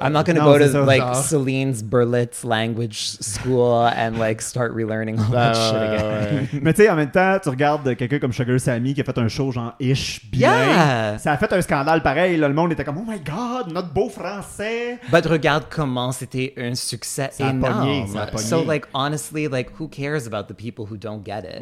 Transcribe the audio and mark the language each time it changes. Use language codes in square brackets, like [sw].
[en] I'm not gonna go to, like, Celine's Berlitz language school and, like, start relearning all that shit again. [fr] Mais tu sais, en même temps, tu regardes quelqu'un comme Sugar Sammy qui a fait un show genre ish bien. Ça a fait un scandale pareil. Le monde était comme, oh my god, notre beau français. But regarde comment c'était un succès ça énorme. Pogné, [en] so like honestly, like who cares about the people who don't get it?